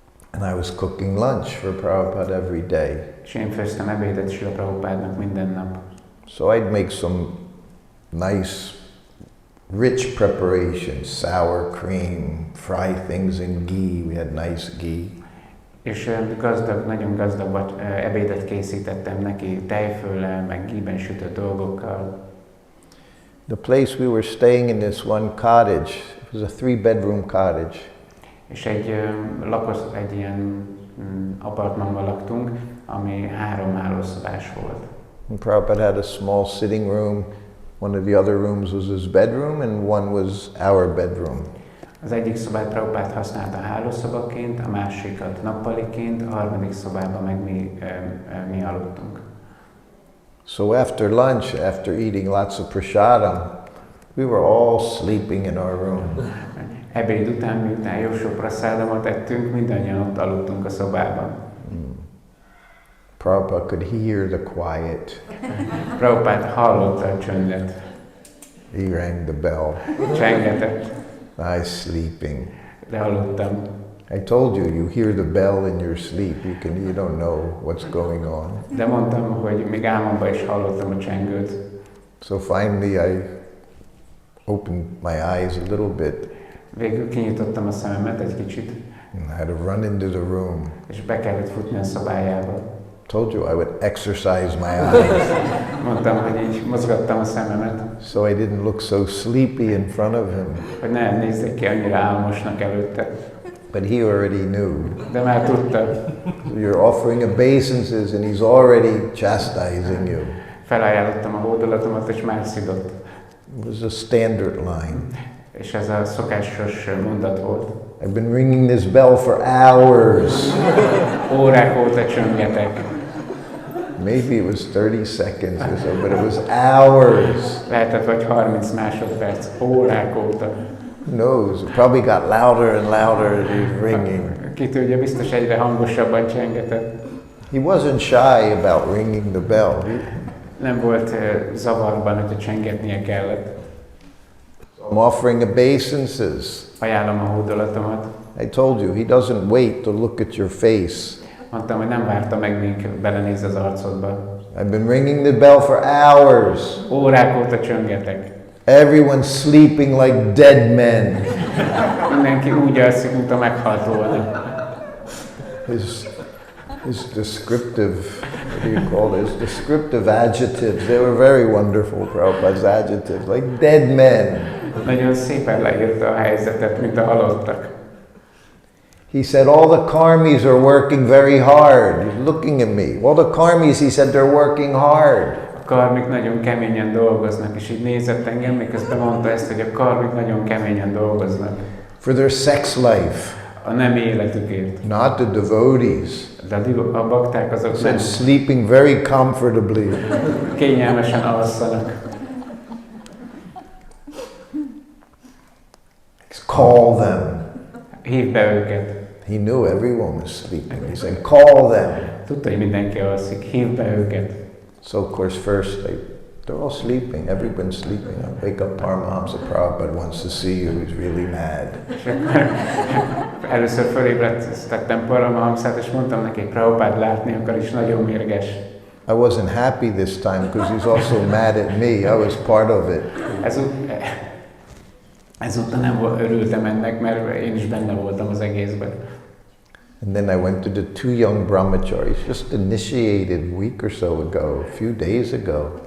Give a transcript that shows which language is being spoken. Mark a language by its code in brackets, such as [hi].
[en] And I was cooking lunch for Prabhupada every day. [hu] És én főztem ebédet Srila Prabhupádnak minden nap. [en] So I'd make some nice, rich preparations, sour cream, fry things in ghee. We had nice ghee. [hu] És gazdag, nagyon gazdag ebédet készítettem neki, tejföllel, meg ghee-ben sütött dolgokkal. [en] The place we were staying in, this one cottage, it was a 3-bedroom cottage. [hu] És egy ilyen apartmanban laktunk, ami 3 hálószobás volt. [en] And Prabhupada had a small sitting room. One of the other rooms was his bedroom and one was our bedroom. [hu] Az egyik szobát Prabhupád használta hálószobaként, a másikat nappaliként, a harmadik szobában meg mi aludtunk. [en] So after lunch, after eating lots of prasadam, we were all sleeping in our room. [hu] Ebéd után, miután jó sok prasadamot ettünk, mindannyian ott aludtunk a szobában. [en] Prabhupada could hear the quiet. [hu] Prabhupád hallotta a csöndet. [en] He rang the bell. [hu] Csengetett. [en] I was sleeping. [hu] De aludtam. [en] I told you, you hear the bell in your sleep. You don't know what's going on. [hu] De mondtam, hogy még álmomban is hallottam a csengőt. [en] So finally I opened my eyes a little bit. [hu] Végül kinyitottam a szememet egy kicsit. [en] And I had to run into the room. [hu] És be kellett futni a szobájába. [en] Told you I would exercise my eyes. [hu] Mondtam, hogy így mozgattam a szememet. [en] So I didn't look so sleepy in front of him. [hu] Hogy ne nézzek ki annyira álmosnak előtte. [en] But he already knew. [hu] De már tudta. [en] You're offering obeisances and he's already chastising you. [hu] Felajánlottam a hódolatomat, és már szidott. [en] It was a standard line. [hu] És ez a szokásos mondat volt. [en] I've been ringing this bell for hours. [hu] Órák óta csöngetek. [en] Maybe it was 30 seconds or so, but it was hours. [hu] Lehetett vagy 30 másodperc, órák óta. [en] Who knows? It probably got louder and louder as he was ringing. [hu] Ki tudja, biztos egyre hangosabban csengetett. [en] He wasn't shy about ringing the bell. [hu] Nem volt zavarban, hogyha csengetnie kellett. [en] I'm offering obeisances. [hu] Ajánlom a hódolatomat. [en] I told you, he doesn't wait to look at your face. [hu] Mondtam, hogy nem várta meg, míg belenéz az arcodba. [en] I've been ringing the bell for hours. [hu] Órák óta csöngetek. [en] Everyone's sleeping like dead men. [hu] Mindenki úgy alszik, mint a meghalt volna. [en] His descriptive, what do you call this? Descriptive adjectives, they were very wonderful, Prabhupada's adjectives, like dead men. [hu] Nagyon szépen leírta a helyzetet, mint a halottak. [en] He said, all the karmis are working very hard. He's looking at me. All the karmis, he said, they're working hard. [hu] A karmik nagyon keményen dolgoznak, és így nézett engem, miközben mondta ezt, hogy a karmik nagyon keményen dolgoznak. [en] For their sex life. [hu] A nem életükért. [en] Not the devotees. [hu] De a bakták azok nem. [en] Sleeping very comfortably. [hu] Kényelmesen alszanak. [en] Call them. [hu] Hívd be őket. [en] He knew everyone was sleeping. He said, call them. [hu] Tudta, hogy mindenki alszik. Hívd be őket. [en] So of course first they're all sleeping. Everyone's sleeping. I wake up, Paramahamsa Prabhupada wants to see you. He's really mad. [hu] Először fölébredtettem Paramahamsát, és mondtam neki, hogy Prabhupád látni akar, és nagyon mérges. [en] I wasn't happy this time because he's also mad at me. I was part of it. [hu] Ezúttal nem örültem ennek, mert én is benne voltam az egészben. [en] And then I went to the two young brahmacharis, just initiated a week or so ago, a few days ago.